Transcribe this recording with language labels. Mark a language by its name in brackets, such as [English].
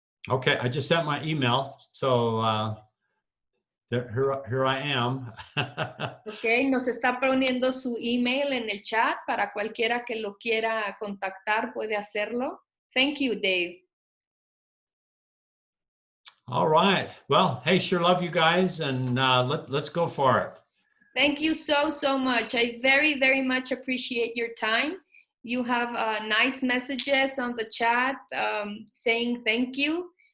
[English] Okay, I just sent my email, so here I am. [Spanish] Ok, nos está poniendo su email en el chat para cualquiera que lo quiera contactar puede hacerlo. [English] Thank you, Dave. All right. Well, hey, sure love you guys, and let's go for it. Thank you so, so much. I very, very much appreciate your time. You have nice messages on the chat saying thank you.